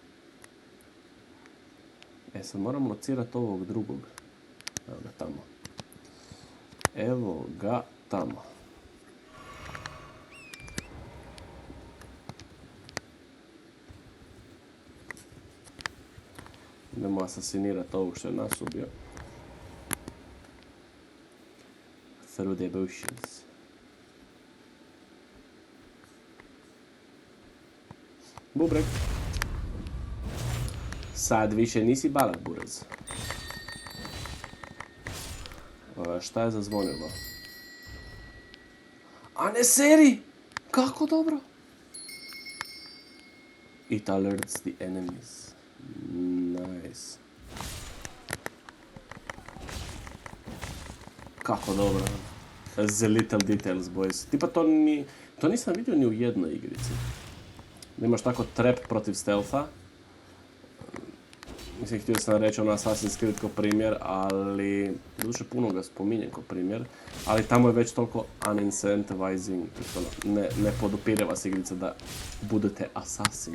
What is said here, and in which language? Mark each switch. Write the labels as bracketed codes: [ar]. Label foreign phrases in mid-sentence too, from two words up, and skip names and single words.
[hr] Sad moram locirat ovog drugog. Evo ga tamo. Idemo asasinirat ovog što je nas ubio. [en] Through the bushes. [hr] Bubreg. Sad više nisi balat, burez. Šta je zazvonilo? A ne seri! Kako dobro? [en] It alerts the enemies. Nice. [hr] Kako dobro. [en] The little details, boys. [hr] Tipa to nisam vidio ni u jednoj igrici. Da imaš tako trap protiv stealtha. Mislim, htio sam reći ono Assassin's Creed kao primjer, ali doduše puno ga spominjem kao primjer, ali tamo je već toliko unincentivizing, ne podupire vas igrica da budete assassin.